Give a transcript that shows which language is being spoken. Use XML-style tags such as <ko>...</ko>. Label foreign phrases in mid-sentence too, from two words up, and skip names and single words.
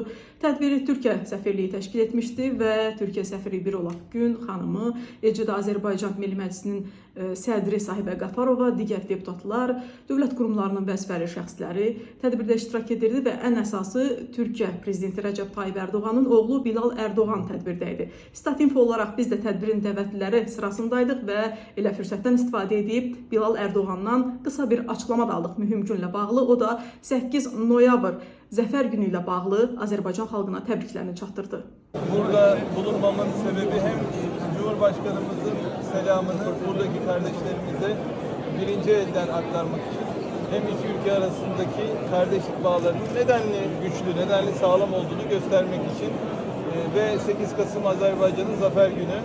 <az>Tədbiri Türkiyə səfirliyi təşkil etmişdi və Türkiyə səfiri Birolaq Gün xanımı, eləcə də Azərbaycan Milli Məclisinin sədri Sahibə Qafarova, digər deputatlar, dövlət qurumlarının vəzifəli şəxsləri tədbirdə iştirak edirdi və ən əsası Türkiyə prezidenti Rəcəb Tayyib Ərdoğanın oğlu Bilal Ərdoğan tədbirdə idi. Statinfo olaraq biz də tədbirin dəvətliləri sırasındaydıq və elə fürsətdən istifadə edib Bilal Ərdoğandan qısa bir açıqlama da aldıq mühüm günlə bağlı. O da 8 noyabr Zəfər günü ilə bağlı Azərbaycan xalqına təbriklərini çatdırdı.</az> <tr>Burada bulunmamın sebebi hem Cumhurbaşkanımızın selamını buradaki kardeşlerimize birinci elden aktarmak için hem iki ülke arasındaki kardeşlik bağlarının nedenli güçlü, nedenli sağlam olduğunu göstermek için ve 8 Kasım Azerbaycan'ın Zafer Günü.</tr>